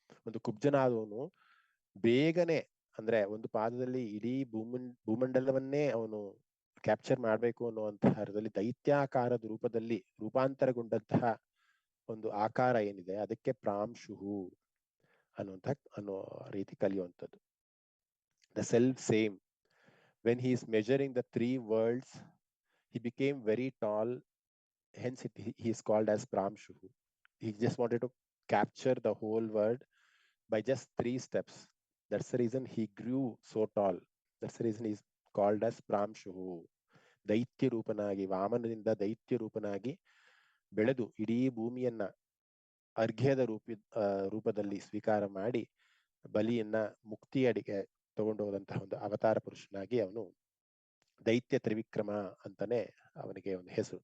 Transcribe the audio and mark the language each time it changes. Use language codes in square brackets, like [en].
[kn] ಒಂದು ಕುಬ್ಜನಾದವನು ಬೇಗನೆ, ಅಂದ್ರೆ ಒಂದು ಪಾದದಲ್ಲಿ ಇಡೀ ಭೂಮಂಡಲವನ್ನೇ ಅವನು ಕ್ಯಾಪ್ಚರ್ ಮಾಡಬೇಕು ಅನ್ನುವಂತಹ ಅರ್ಥದಲ್ಲಿ ದೈತ್ಯಾಕಾರದ ರೂಪದಲ್ಲಿ ರೂಪಾಂತರಗೊಂಡಂತಹ ಒಂದು ಆಕಾರ ಏನಿದೆ ಅದಕ್ಕೆ ಪ್ರಾಂಶುಹು ಅನ್ನೋ ರೀತಿ ಕಲಿಯುವಂಥದ್ದು. [en] The self same when he is measuring the 3 worlds he became very tall, hence he is called as Pramshuhu. He just wanted to capture the whole world by just 3 steps. That's the reason he grew so tall. That's the reason he is called as Pramshuhu. [kn] ದೈತ್ಯ ರೂಪನಾಗಿ, ವಾಮನದಿಂದ ದೈತ್ಯ ರೂಪನಾಗಿ ಬೆಳೆದು ಇಡೀ ಭೂಮಿಯನ್ನ ಅರ್ಘ್ಯದ ರೂಪದಲ್ಲಿ ಸ್ವೀಕಾರ ಮಾಡಿ ಬಲಿಯನ್ನ ಮುಕ್ತಿಯಡಿಗೆ ತಗೊಂಡು ಹೋದಂತಹ ಒಂದು ಅವತಾರ ಪುರುಷನಾಗಿ ಅವನು ದೈತ್ಯ ತ್ರಿವಿಕ್ರಮ ಅಂತಾನೆ ಅವನಿಗೆ ಒಂದು ಹೆಸರು.